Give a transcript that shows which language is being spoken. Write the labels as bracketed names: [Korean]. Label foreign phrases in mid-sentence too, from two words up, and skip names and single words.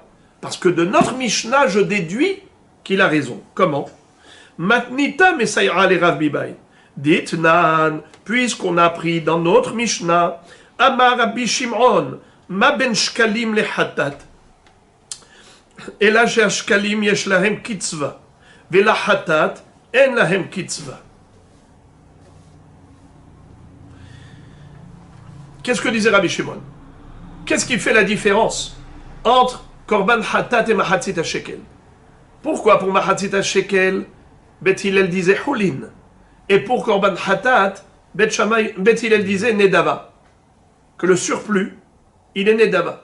[French] Parce que de notre Mishnah, je déduis qu'il a raison. Comment? [Aramaic] מתניתא מסייעא ליה לרב ביבי. [French] Dites nan, puisqu'on a appris dans notre Mishnah, Amar Rabbi Shimon, [Hebrew] מה בין שקלים לחטאת. [French] Et là, chez shkalim, [Hebrew] יש להם קצבה. ולחטאת אין להם קצבה. [French] Qu'est-ce que disait Rabbi Shimon? Qu'est-ce qui fait la différence entre [Hebrew] קרבן חטאת [French] et [Hebrew] מחצית השקל? [French] Pourquoi pour [Hebrew] מחצית השקל, [French] Bet Hillel disait Houlin, et pour [Hebrew] קרבן חטאת, [French] Bet Hillel disait Nedava, que le surplus, il est Nedava.